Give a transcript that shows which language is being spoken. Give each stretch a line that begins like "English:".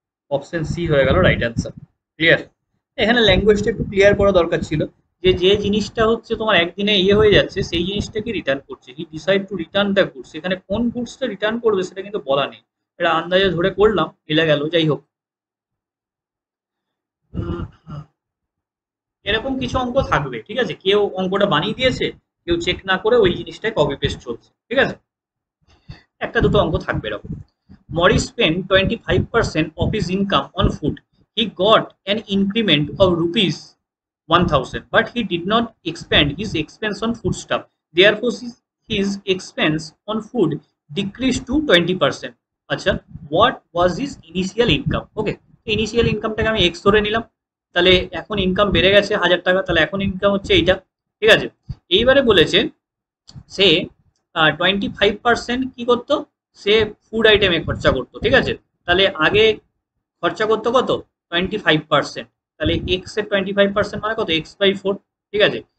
Bangla: Option C হয়ে গেল right answer. Clear, এখানে ল্যাঙ্গুয়েজটা একটু ক্লিয়ার করা দরকার ছিল, যে যে জিনিসটা হচ্ছে তোমার একদিনে ইয়ে হয়ে যাচ্ছে সেই জিনিসটাকে রিটার্ন করছে,
English: he decide to return the goods,
Bangla: এখানে কোন গুডসটা রিটার্ন করবে সেটা কিন্তু বলা নেই, এটা আন্দাজে ধরে করলাম, মিলে গেল, যাই হোক। এরকম কিছু অঙ্ক থাকবে, ঠিক আছে, কেউ অঙ্কটা বানিয়ে দিয়েছে, কেউ চেক না করে ওই জিনিসটাই কপি পেস্ট চলছে, ঠিক আছে, একটা দুটো অঙ্ক থাকবে এরকম।
English: Morris spent 25% of his income on food. He got an increment of rupees 1,000, but he did not expand his expense on foodstuff. Therefore, his expense on food decreased to 20%. আচ্ছা, what was his initial income?
Bangla: Okay, initial ইনকামটাকে আমি x ধরে নিলাম, তাহলে এখন income বেড়ে গেছে 1,000 টাকা, তাহলে এখন ইনকাম হচ্ছে এইটা, ঠিক আছে। এইবারে বলেছে সে 25% কি করতো, সে ফুড আইটেমে খরচা করতো, ঠিক আছে, তাহলে আগে খরচা করতো কত, 25%, তাহলে এক্স এর 25% মানে কত, x/4, ঠিক আছে।